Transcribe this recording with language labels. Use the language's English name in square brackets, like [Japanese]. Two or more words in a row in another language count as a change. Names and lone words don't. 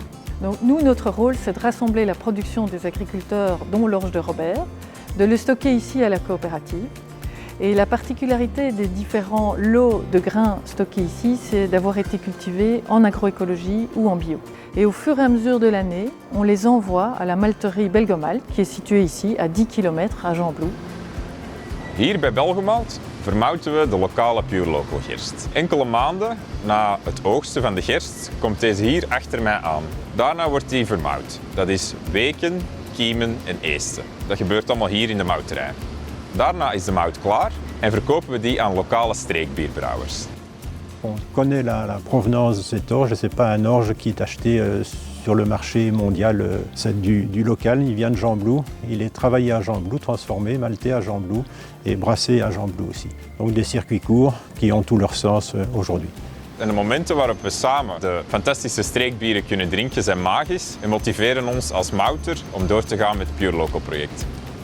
[French] Donc nous, notre rôle, c'est de rassembler la production des agriculteurs, dont l'orge de Robert, de le stocker ici à la coopérative. Et la particularité des différents lots de grains stockés ici, c'est d'avoir été cultivés en agroécologie ou en bio. Et au fur et à mesure de l'année, on les envoie à la malterie Belgomalt, qui est située ici à 10 km à Gembloux. [Dutch] Hier bij Belgomalt vermouten we de lokale Pure Local gerst. Enkele maanden na het oogsten van de gerst komt deze hier achter mij aan. Daarna wordt die vermouwd. Dat is weken, kiemen en eesten. Dat gebeurt allemaal hier in de mouterij. Daarna is de mout klaar en verkopen we die aan lokale streekbierbrouwers. [French] On connaît la provenance de cette orge, ce n'est pas un orge qui est acheté sur le marché mondial, c'est du local, il vient de Gembloux, il est travaillé à Gembloux, transformé, malté à Gembloux et brassé à Gembloux aussi. Donc des circuits courts qui ont tout leur sens aujourd'hui. [Dutch] En de momenten waarop we samen de fantastische streekbieren kunnen drinken zijn magisch en motiveren ons als mouter om door te gaan met het Pure Local project.